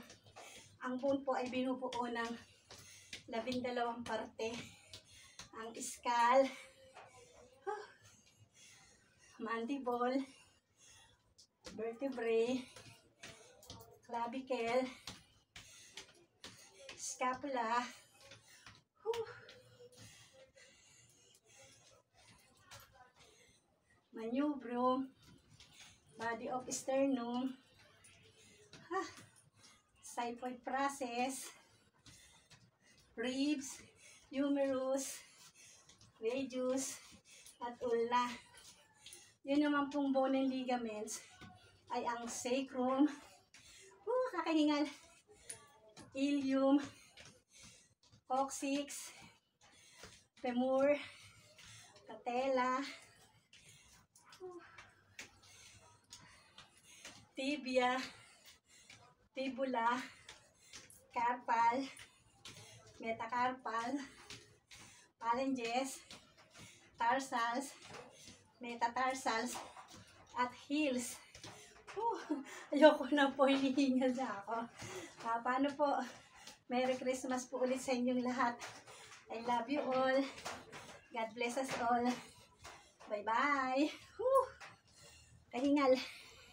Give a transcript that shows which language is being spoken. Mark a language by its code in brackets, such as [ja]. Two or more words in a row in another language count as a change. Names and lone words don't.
[tl] Ang bone po ay binubuo ng 12 parte. [en] Ang skull, mandible, vertebrae, clavicle, scapula, manubrium, body of sternum, xiphoid process, ribs, humerus, radius, [tl] at ulna. Yun naman pong [en] bone and ligaments [tl] ay ang sacrum, kakahingal, ilium, [en] coccyx, femur, patella, tibia, fibula, carpal, metacarpal, phalanges, tarsals, metatarsals, [tl] at heels. Ayoko na po, hinihingal na ako. Paano po? Merry Christmas po ulit sa inyong lahat. [en] I love you all. God bless us all. Bye-bye. Kahingal.